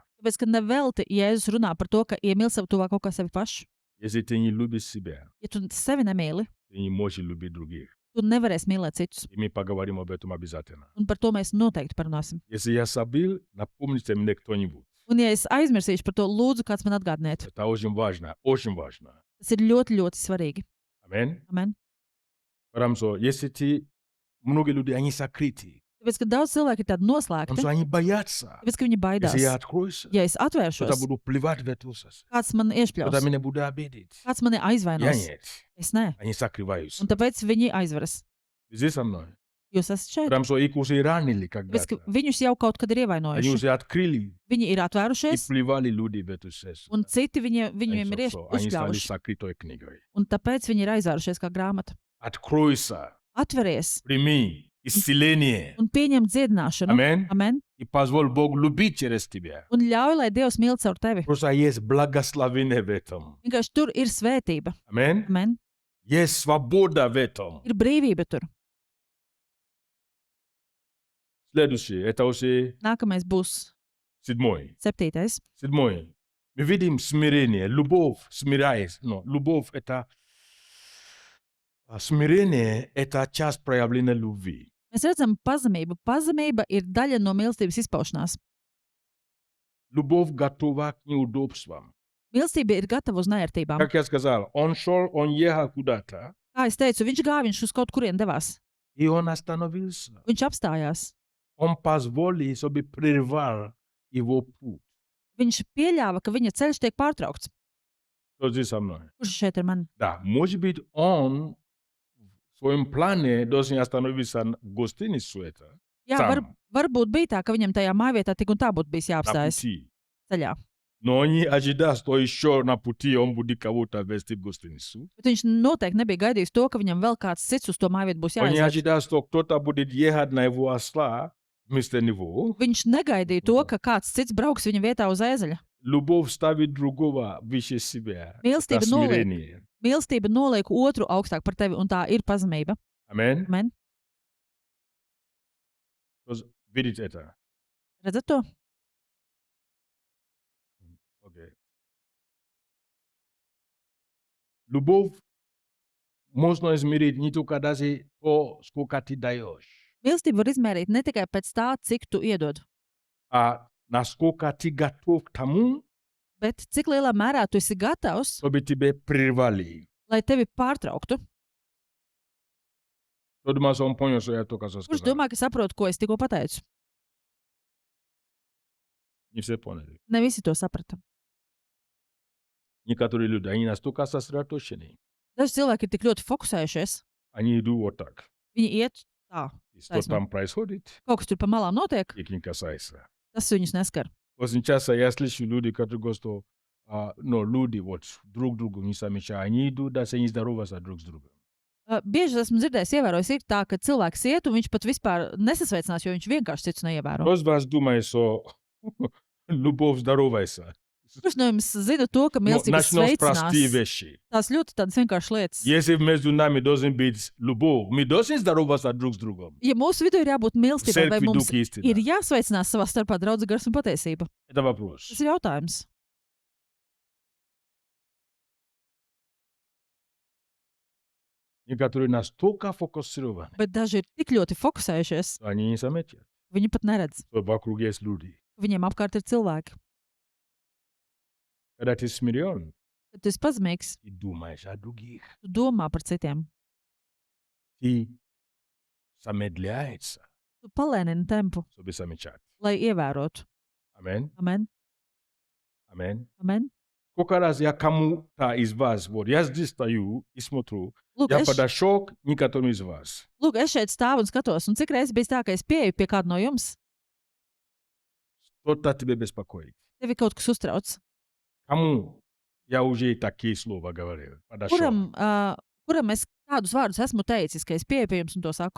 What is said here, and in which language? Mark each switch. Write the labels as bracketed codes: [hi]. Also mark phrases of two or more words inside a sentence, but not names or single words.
[lv] tāpēc, ka nevelti Jēzus runā par to, ka iemīl savu tuvāko kā sevi pašu. [ru] Если ты не любишь себя, [lv] Ja tu sevi nemīli, [ru] ты не можешь любить других. [lv] tu nevarēsi mīlēt citus. [ru] И мы поговорим об этом обязательно. [lv] Un par to mēs noteikti parunāsim. [ru] Если я забыл, напомните мне кто-нибудь. [lv] Un ja es aizmirsīšu par to, lūdzu, kāds man atgādiniet. [ru] Это очень важно, очень важно. [lv] Tas ir ļoti, ļoti svarīgi. [ru] Аминь. [lv] Amen. [ru] Потому что если многие люди, они сокрыты, [lv] Tāpēc, ka daudz cilvēku ir tādi [ru] потому [lv] noslēgti, [ru] что они боятся. [lv] tāpēc, ka viņi baidās. [ru] Если я откроюсь, [lv] Ja es [ru] кто-то [lv] atvēršos, [ru] буду плевать в эту сосед. [lv] kāds man [ru] Кто-то [lv] iešpļaus, [ru] меня будет обидеть. [lv] kāds mani [ru] Я [lv] aizvainos. [ru] нет. [lv] Es nē. [ru] Они сокрываются. [lv] Un tāpēc viņi aizveras. [ru] Здесь со мной. [lv] Jūs esat šeit. [ru] Потому что их уже ранили [lv] Tāpēc, ka [ru] когда-то. [lv] viņus jau kaut kad ir [ru] Они [lv] ievainojuši. [ru] уже открыли [lv] Viņi ir [ru] и [lv] atvērušies, [ru] плевали люди в эту сессию. [lv] un citi viņiem ir [ru] Они стали [lv] uzkļāvuši. [ru] сокрытой книгой. [lv] Un tāpēc viņi ir aizvērušies kā grāmata. [ru] Откройся, [lv] Atveries [ru] прими исцеление. [lv] un pieņem dziedināšanu. [ru] Аминь. [lv] Amen. [ru] И позволь Богу любить через тебя. [lv] Un ļauj, lai Dievs mīl caur tevi. [ru] Просто есть благословение в этом. [lv] Vienkārši tur ir svētība. [ru] Аминь. [lv] Amen. [ru] Есть свобода в этом. [lv] Ir brīvība tur. [ru] Следующее, это уже [lv] Nākamais būs 7. 7. 7. [ru] Мы видим смирение, любовь, смиряясь. Но любовь это смирение это часть проявления любви. [lv] Mēs redzam pazemību. Pazemība ir daļa no mīlestības izpaušanās. [ru] Любовь готова к неудобствам. [lv] Mīlestība ir gatava uz nērtībām. [ru] Как я сказал, он ехал куда-то, [lv] Kā es teicu, viņš gāja, viņš uz kaut kurien devās. [ru] и он остановился. [lv] Viņš apstājās. [ru] Он позволил, чтобы прервал его путь. [lv] Viņš pieļāva, ka viņa ceļš tiek pārtraukts. [ru] Кто здесь со мной? [lv] Kurš šeit ir man? [ru] Да, может быть, он в своем плане должен остановиться в гостиницу это, [lv] Jā, [ru] сам, [lv] varbūt bija tā, ka viņam tajā mājvietā tik un tā būtu bijis [ru] на [lv] jāapstājas [ru] пути. [lv] ceļā. [ru] Но он не ожидал, что еще на пути он будет кого-то везти в гостиницу. [lv] Bet viņš noteikti nebija gaidījis to, ka viņam vēl kāds cits uz to mājvietu būs [ru] Он не [lv] jāiziet. [ru] ожидал, что кто-то будет ехать на его осла вместо него. [lv] Viņš negaidīja to, ka kāds cits brauks viņa vietā uz ēzeļa. [ru] Любовь ставит другого выше себя. [lv] Mīlestība [ru] Это [lv] noliek, [ru] смирение. [lv] mīlestība noliek otru augstāk par tevi, un tā ir pazemība. [ru] Аминь. [lv] Amen. [ru] Видите это? [lv] Redzat to? [ru] Окей. Любовь можно измерить не только даже то, сколько ты даешь, [lv] Mīlestību var izmērīt ne tikai pēc tā, cik tu iedod, [ru] а насколько ты готов к тому, [lv] bet cik lielā mērā tu esi gatavs, [ru] чтобы тебе прервали. [lv] lai tevi pārtrauktu. [ru] Кто думает, что он понял, что я только что [lv] Kurš [ru] сказал? [lv] domā, ka saprot, ko es tikko pateicu? [ru] Не все поняли. [lv] Ne visi to saprata. [ru] Некоторые люди, они настолько сосредоточены, [lv] Daži cilvēki ir tik ļoti fokusējušies, [ru] они идут вот так. [lv] viņi iet tā. [ru] И что [lv] Taisnība. [ru] там происходит, [lv] Kaut kas tur pa malām notiek, [ru] их не касается. [lv] tas viņus neskar. [ru] Очень часто я слышу люди, которые говорят, что люди вот друг другу не замечают. Они идут, даже не здороваются друг с другом. [lv] Bieži esmu dzirdējis, ievērojis, ir tā, ka cilvēks iet un viņš pat vispār nesasveicinās, jo viņš vienkārši cits neievēro. [ru] Кто из вас думает, что любовь здоровается? [lv] Kurš no jums zina to, ka mīlestība [ru] Начнем с простые [lv] sveicinās? [ru] вещи. [lv] Tās ļoti tādas vienkāršas lietas. [ru] Если между нами должен быть любовь, мы должны здороваться друг с другом. [lv] Ja mūsu vidū ir jābūt mīlestībai, vai [ru] Церкви, [lv] mums [ru] дух и истина. [lv] ir jāsveicinās savā starpā draudz gars un patiesība? [ru] Это вопрос. [lv] Tas ir jautājums. [ru] Некоторые настолько фокусированы, [lv] Bet daži ir tik ļoti fokusējušies, [ru] что они не заметят, [lv] viņi pat neredz, [ru] что вокруг есть люди. [lv] ka viņiem apkārt ir cilvēki. [ru] Когда ты смирен, [lv] Kad tu esi pazemīgs, [ru] ты думаешь о других. [lv] tu domā par citiem. [ru] Ты замедляется, [lv] Tu palēnini tempu, [ru] чтобы замечать. [lv] lai ievērotu. [ru] Аминь. [lv] Amen. [ru] Аминь. [lv] Amen. [ru] Сколько раз я кому-то из вас, вот я здесь стою и смотрю, [lv] Lūk, [ru] я [lv] es, [ru] подошел к некоторым из вас. [lv] lūk, es šeit stāvu un skatos, un cik reizes bija tā, ka es pieeju pie kāda no jums, [ru] Что-то тебя беспокоит. [lv] tevi kaut kas uztrauc. [ru] Кому я уже такие слова говорил? Подошел. [lv] Kuram es tādus vārdus esmu teicis, ka es pieeju pie jums un to saku?